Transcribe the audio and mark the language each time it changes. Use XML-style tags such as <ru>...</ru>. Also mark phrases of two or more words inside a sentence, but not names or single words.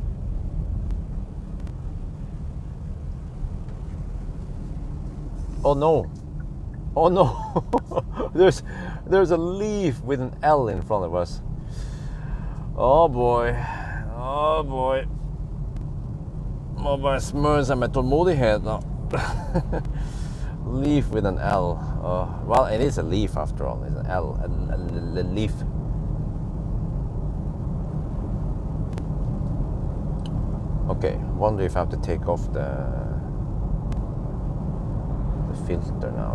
<en>Oh no! Oh no! there's a leaf with an L in front of us. Oh boy! Oh boy!</en> <no>Må bare smøre seg med tålmodighet da.</no> <en>Leaf with an L. Well, it is a leaf after all. It's an L, a leaf. Okay, wonder if I have to take off the filter now.</en>